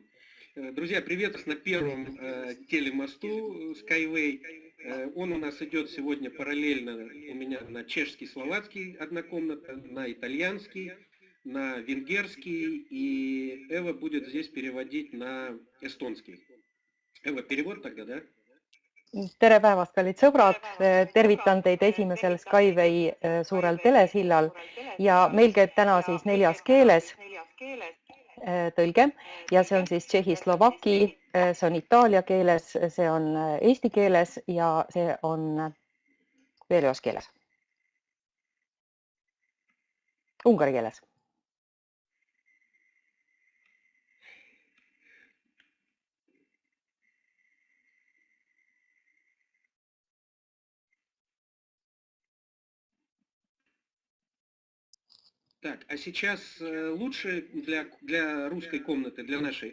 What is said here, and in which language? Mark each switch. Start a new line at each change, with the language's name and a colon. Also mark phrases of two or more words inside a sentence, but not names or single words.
Russian: Друзья, привет на первом телемосту Skyway. Он у нас идет сегодня параллельно у меня на чешский, словацкий однокомната, на итальянский, на венгерский, и Эва будет здесь переводить на эстонский. Эва, перевод тогда, да?
Estonian: Tere päevast, kallid sõbrad! Tervitan teid esimesel Skyway suurel telesillal ja meil käib täna siis 4 keeles tõlge ja see on siis tšehhi-slovaki, see on itaalia keeles, see on eesti keeles ja see on veel ühes keeles. Ungari keeles.
Russian: Так, а сейчас лучше для русской комнаты, для нашей.